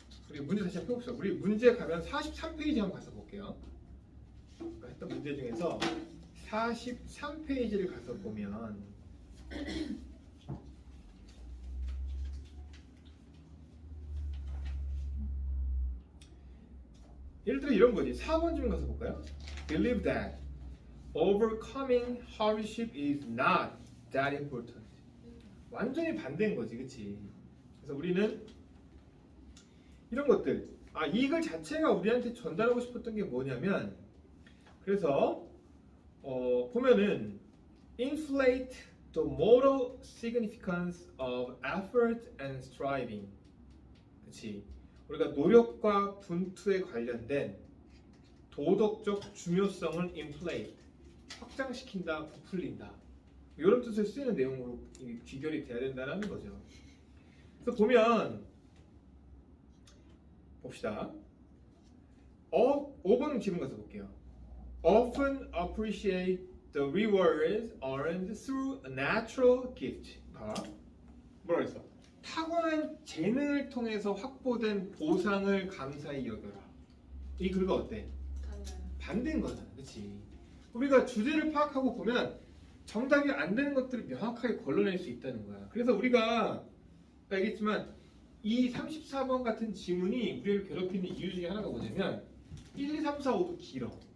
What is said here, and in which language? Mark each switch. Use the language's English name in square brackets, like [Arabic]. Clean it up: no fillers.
[Korean] 우리 문제 다시 한번 펴봅시다. 우리 문제 가면 43페이지 한번 가서 볼게요. 아까 했던 문제 중에서 43페이지를 가서 보면 예를 들어 이런 거지. 4번 좀 가서 볼까요? [English] Believe that overcoming hardship is not that important. [Korean] 완전히 반대인 거지, 그렇지? 그래서 우리는 이런 것들, 이 글 자체가 우리한테 전달하고 싶었던 게 뭐냐면, 그래서 보면은 [English] inflate the moral significance of effort and striving. [Korean] 그렇지? 우리가 노력과 분투에 관련된 도덕적 중요성을 inflate, 확장시킨다, 부풀린다. 이런 뜻을 쓰이는 내용으로 귀결이 돼야 된다는 거죠. 그래서 보면 봅시다. 5번 질문 가서 볼게요. [English] Often appreciate the rewards earned through a natural gift. [Korean] 뭐라 했어? 타고난 재능을 통해서 확보된 보상을 감사히 여겨라. 이 글과 어때? 달라요. 반대인 거잖아, 그렇지? 우리가 주제를 파악하고 보면 정답이 안 되는 것들을 명확하게 걸러낼 수 있다는 거야. 그래서 우리가 알겠지만 이 34번 같은 지문이 우리를 괴롭히는 이유 중에 하나가 뭐냐면 1, 2, 3, 4, 5도 길어.